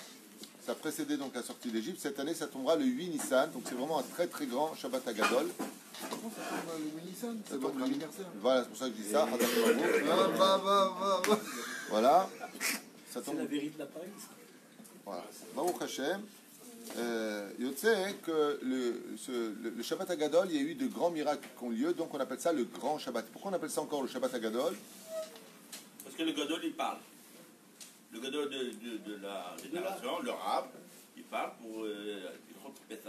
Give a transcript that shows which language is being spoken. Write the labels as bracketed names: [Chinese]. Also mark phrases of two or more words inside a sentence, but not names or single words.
[French] Ça précédait donc la sortie d'Égypte. Cette année, ça tombera le 8 Nissan. Donc c'est vraiment un très très grand Shabbat Agadol. Comment ça tombe le 8 Nissan? Ça C'est tombe votre anniversaire. Voilà, c'est pour ça que je dis ça. Va. Voilà. Ça C'est tombe. la vérité de l'appareil, ça. Voilà. [Hebrew] ברוך השם. [French] Yotzé que le Shabbat Agadol, il y a eu de grands miracles qui ont lieu. Donc on appelle ça le grand Shabbat. Pourquoi on appelle ça encore le Shabbat Agadol? Parce que le Gadol, il parle. Le Gadol de la génération, le Rab, il parle pour Pessah.